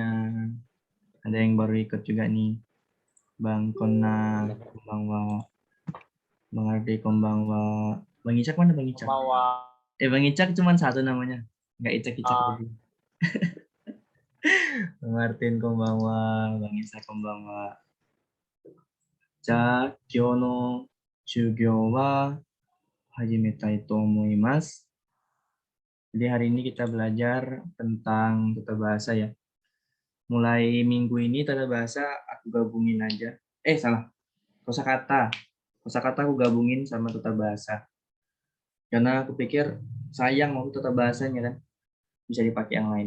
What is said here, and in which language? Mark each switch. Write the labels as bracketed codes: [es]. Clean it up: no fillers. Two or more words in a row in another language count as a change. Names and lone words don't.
[id] Ada yang baru ikut juga nih. Bang Kona, konbanwa. Bang Ardi, konbanwa. Bang Icak mana Bang Icak? Bang Icak cuma satu namanya. Nggak Icak-Icak lagi. Bang Martin, konbanwa. Bang Icak, konbanwa. [ja] じゃ、今日の修行は始めたいと思います. [id] Jadi hari ini kita belajar tentang tata bahasa ya. Mulai minggu ini tata bahasa aku gabungin aja. Salah. Kosakata. Kosakata aku gabungin sama tata bahasa. Karena aku pikir sayang waktu tata bahasanya kan bisa dipakai yang lain.